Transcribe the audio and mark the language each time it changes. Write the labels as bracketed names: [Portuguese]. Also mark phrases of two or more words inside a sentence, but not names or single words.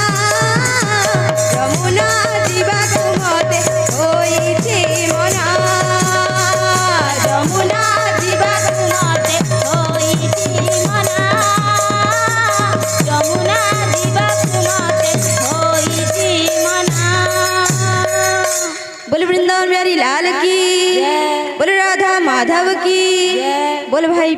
[Odia] ଯମୁନା ଯିବାକୁ ମତେ ହୋଇଛି ମନା ଯମୁନା ଯିବାକୁ ମତେ ହୋଇଛି ମନା ଯମୁନା ଯିବାକୁ ମତେ ହୋଇଛି ମନା। [Hindi] बोल वृंदावन बिहारी लाल की, बोल राधा माधव की, बोल भाई